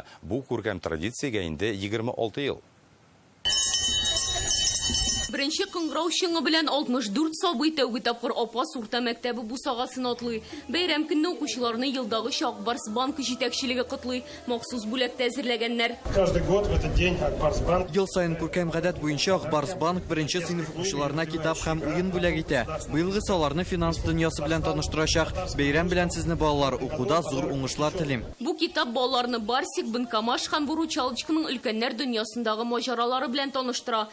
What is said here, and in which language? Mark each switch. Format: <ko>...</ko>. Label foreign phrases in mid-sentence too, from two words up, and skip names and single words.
<tt>Бу күркәм традициягә инде 26 ел. Беренче кыңгырау шыңы белән 64 сабый тәүге тапкыр Апас урта мәктәбе бусагасын атлый. Бәйрәм көнне укучыларны елдагы Акбарс банкы җитәкчелеге котлый. Махсус бүләк әзерләгәннәр.</tt> <ru>Каждый год в этот день Акбарс банк</ru> <tt>Ел сайын күркәм гадәт буенча Акбарс банк 1-нче сыйныф укучыларына китап һәм уен бүләк итә. Быелгы саларны финанс дөньясы белән таныштырачак. Бәйрәм белән сезне балалар укуда зур уңышлар телим. Бу китап балаларны Барсик, Банкамаш һәм Вручалочканың өлкәннәр дөньясындагы маҗаралары белән таныштыра.</tt>